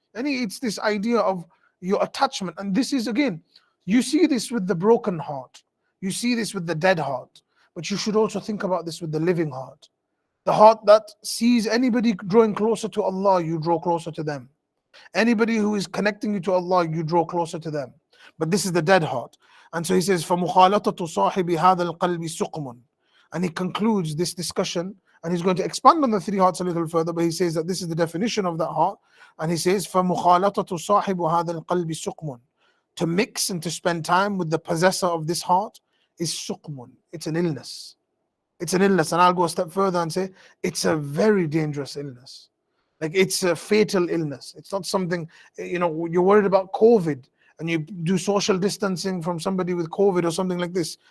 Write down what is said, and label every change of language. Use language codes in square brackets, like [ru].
[en] And it's this idea of your attachment. And this is again, you see this with the broken heart, you see this with the dead heart, but you should also think about this with the living heart. The heart that sees anybody drawing closer to Allah, you draw closer to them. Anybody who is connecting you to Allah, you draw closer to them. But this is the dead heart. And so he says, [ar] فَمُخَالَطَةُ صَاحِبِ هَذَا الْقَلْبِ سُقْمٌ. [en] And he concludes this discussion, and he's going to expand on the three hearts a little further, but he says that this is the definition of that heart. And he says, [ar] فَمُخَالَطَةُ صَاحِبُ هَذَا الْقَلْبِ سُقْمٌ. [en] To mix and to spend time with the possessor of this heart is suqmun. It's an illness. It's an illness. And I'll go a step further and say, it's a very dangerous illness. Like it's a fatal illness. It's not something, you're worried about COVID and you do social distancing from somebody with COVID or something like this.